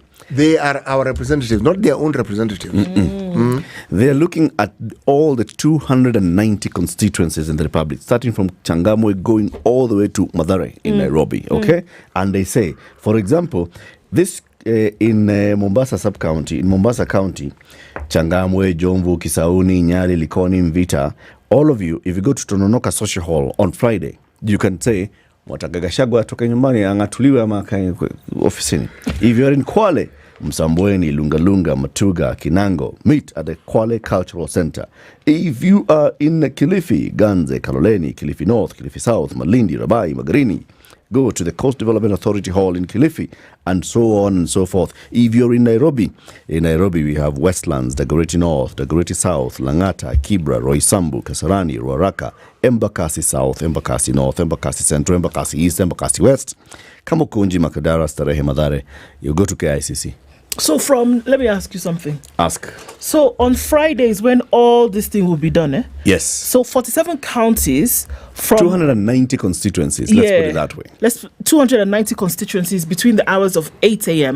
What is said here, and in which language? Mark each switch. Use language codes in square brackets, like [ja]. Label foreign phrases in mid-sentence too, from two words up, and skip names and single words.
[en] They are our representatives, not their own representatives. They are looking at all the 290 constituencies in the Republic, starting from Changamwe going all the way to Mathare in Nairobi. Okay? And they say, for example, this in Mombasa sub-county, in Mombasa County, Changamwe, Jomvu, Kisauni, Nyeri, Likoni, Mvita, all of you, if you go to Tononoka Social Hall on Friday, you can say, [sw] Wataka Gachagua atoke nyumbani angatuliwe ama akae ofisini. [en] If you're in Kwale, Msambweni, Lungalunga, Matuga, Kinango, meet at the Kwale Cultural Center. If you are in Kilifi, Ganze, Kaloleni, Kilifi North, Kilifi South, Malindi, Rabai, Magarini, go to the Coast Development Authority Hall in Kilifi, and so on and so forth. If you're in Nairobi we have Westlands, Dagoretti North, Dagoretti South, Langata, Kibra, Roysambu, Kasarani, Ruaraka, Embakasi South, Embakasi North, Embakasi Central, Embakasi East, Embakasi West, Kamukunji, Makadara, Starehe, Mathare. You go to KICC. So let me ask you something. Ask. So on Fridays when all this thing will be done, eh? Yes. So 47 counties from 290 constituencies, let's put it that way. 290 constituencies between the hours of 8 a.m.